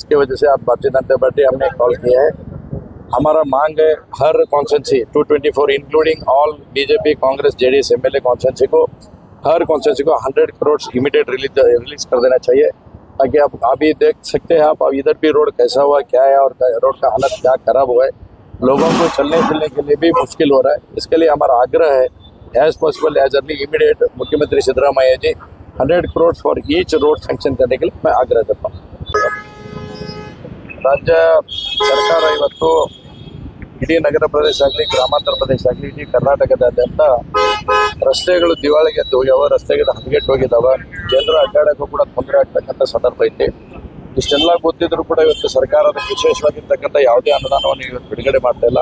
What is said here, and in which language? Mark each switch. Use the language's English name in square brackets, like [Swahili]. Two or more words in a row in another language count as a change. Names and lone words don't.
[Hindi] इसके वजह से आज भारतीय जनता पार्टी हमने कॉल किया है। हमारा मांग है हर [English] constituency 224 including all BJP Congress JDS MLA constituency [Hindi] को हर कॉन्स्टिट्यूंसी को 100 करोड़ [English] immediate release [Hindi] कर देना चाहिए ताकि आप अभी देख सकते हैं आप इधर भी रोड कैसा हुआ क्या है और रोड का हालत क्या खराब हुआ है। लोगों को चलने फिरने के लिए भी मुश्किल हो रहा है। इसके लिए हमारा आग्रह है [English] as possible as early immediate [Hindi] मुख्यमंत्री सिद्धरामैया जी 100 करोड़ [English] for each road sanction [Hindi] करने के लिए मैं आग्रह करता हूँ। [Kannada] राज्य ಸರ್ಕಾರ ಇವತ್ತು ಇಡೀ ನಗರ ಪ್ರದೇಶ ಆಗಲಿ ಗ್ರಾಮಾಂತರ ಪ್ರದೇಶ ಆಗಲಿ ಇಡೀ ಕರ್ನಾಟಕದಾದ್ಯಂತ ರಸ್ತೆಗಳು ದಿವಾಳಿಗೆ ಎದ್ದು ಹೋಗ್ಯಾವ, ರಸ್ತೆಗಳು ಹದಗೆಟ್ಟು ಹೋಗಿದ್ದಾವೆ, ಜನರ ಅಡ್ಡಾಡಕ್ಕೂ ಕೂಡ ತೊಂದರೆ ಆಗ್ತಕ್ಕಂಥ ಸಂದರ್ಭ ಐತಿ। ಇಷ್ಟೆಲ್ಲ ಗೊತ್ತಿದ್ರು ಕೂಡ ಇವತ್ತು ಸರ್ಕಾರ ಅದಕ್ಕೆ ವಿಶೇಷವಾಗಿರ್ತಕ್ಕಂಥ ಯಾವುದೇ ಅನುದಾನವನ್ನು ಇವತ್ತು ಬಿಡುಗಡೆ ಮಾಡ್ತಾ ಇಲ್ಲ।